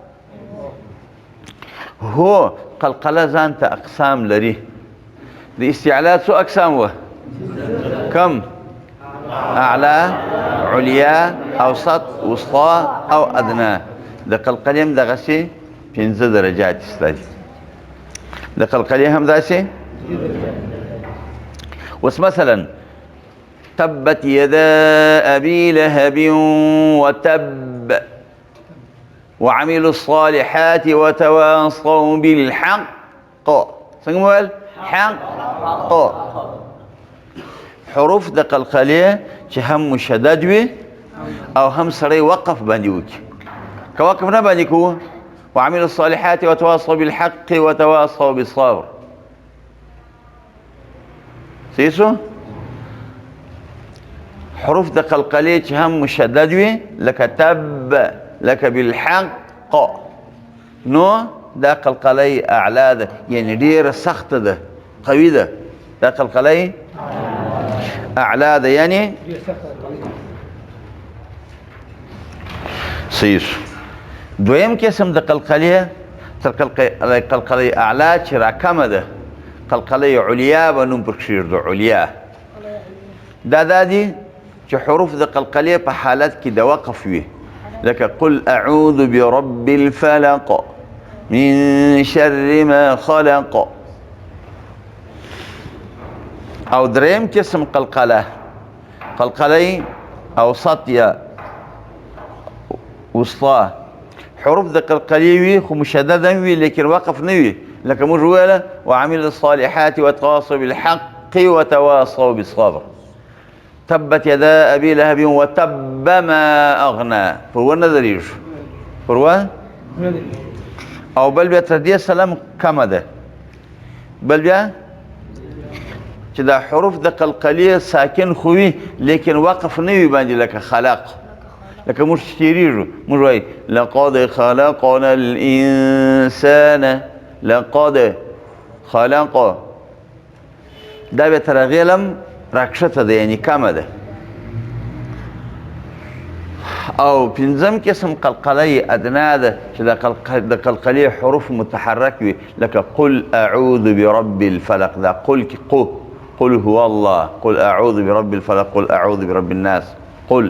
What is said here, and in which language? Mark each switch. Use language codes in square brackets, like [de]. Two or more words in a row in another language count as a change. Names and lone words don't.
[ps] هو قلقله ځان ته اقسام لري د استعلا څو اقسام وه کم اعلا علیا اوسط وسطا او ادنا د قلقلې هم دغسې 15 درجات شته دي د قلقلې هم داسې اوس مثلا [ar] تبت يدا ابي لهب وتب وعملوا الصالحات وتواصوا بالحق [ps] څنګه مو ویل حق حروف د قلقلې چې هم مشدد وي او هم سړی وقف باندې وکړي که وقف نه باندې کوو [ar] وعملوا الصالحات وتواصوا بالحق وتواصوا بالصبر [ps] صحیح شو؟ حروف د قلقلې چې هم مشدد وي لکه تب، لکه بالحق، نو دا قلقلې اعلا ده، یعنی ډیره سخته ده، قوي ده. دا قلقلې اعلا ده یعنی صحیح شو. دویم قسم د قلقلې تر قلقلې اعلا چې راکمه ده، قلقلې علیا به نوم پرې کښېږدو، علیا. دا دي چې حروف د قلقلې په حالت کې د وقف وي، لکه [ar] قل اعوذ برب الفلق من شر ما خلق. [ps] او دریم قسم قلقله، قلقلې اوسط یا وسطا، حروف د قلقلې وي خو مشدد هم وي لیکن وقف نه وي، لکه موږ وویله [ar] وعملوا الصالحات وتواصوا بالحق وتواصوا بالصبر. تبت يدا ابي لهب وتب ما اغنى، [ps] پروا نه درېږو، پروا. او بل بیا تر دې سلام کمه ده، بل بیا چې دا حروف د قلقلې ساکن خو وي لیکن وقف نه وي باندې، لکه خلق، لکه موږ چې تېرېږو موږ وایي [ar] لقد خلقنا الانسان، لقد خلق، [ps] دا بیا تر هغې لم راکښته ده، یعنی کمه ده. او پنځم قسم قلقلې ادنا ده چې د قلقلې حروف متحرک وي، لکه [ar] قل اعوذ برب الفلق، [ps] دا قل کې [ar] قل هو الله، قل اعوذ برب الفلق، قل اعوذ برب الناس، [ps] قل.